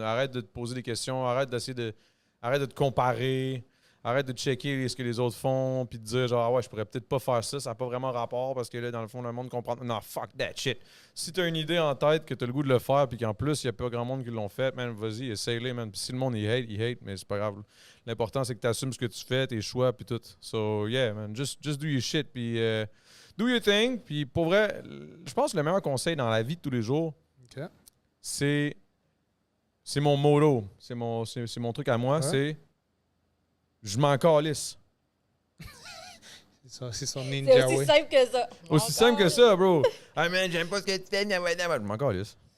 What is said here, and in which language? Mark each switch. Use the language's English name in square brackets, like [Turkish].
[French] Arrête de te poser des questions, arrête de te comparer, arrête de checker ce que les autres font, puis de dire, genre, ouais, je pourrais peut-être pas faire ça, ça n'a pas vraiment rapport, parce que là, dans le fond, le monde comprend. Non, [English] fuck that shit. [French] Si t'as une idée en tête, que t'as le goût de le faire, puis qu'en plus, il n'y a pas grand monde qui l'ont fait, man, vas-y, essaye-le, man. Puis si le monde, il hate, mais c'est pas grave. L'important, c'est que tu assumes ce que tu fais, tes choix, puis tout. [English] So, yeah, man, just do your shit, [French] puis [English] do your thing. [French] Puis pour vrai, je pense que le meilleur conseil dans la vie de tous les jours, c'est mon motto. C'est mon truc à moi, c'est je m'en calisse. C'est son ninja way. C'est aussi simple que ça. Aussi simple que ça, bro. Ah, man, j'aime pas ce que tu fais. Je m'en calisse.